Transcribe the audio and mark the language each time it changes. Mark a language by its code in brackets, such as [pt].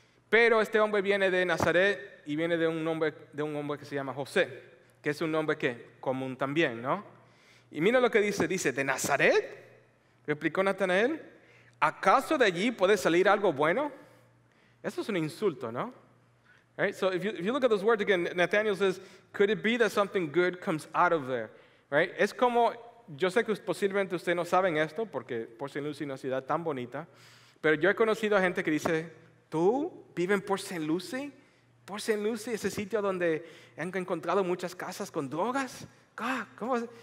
[es] Pero este hombre viene de Nazaret y viene de un hombre que se llama José, que es un nombre que común también, ¿no? Y mira lo que dice, ¿de Nazaret? Replicó Natanael, ¿acaso de allí puede salir algo bueno? Eso es un insulto, ¿no? [en] Right? So if you look at those words again, Nathanael says, could it be that something good comes out of there? Right? [es] Es como, yo sé que posiblemente ustedes no saben esto, porque Port St. Lucie es una ciudad tan bonita, pero yo he conocido a gente que dice, ¿tú vives en Port St. Lucie? Port St. Lucie, ese sitio donde han encontrado muchas casas con drogas. ¿Cómo?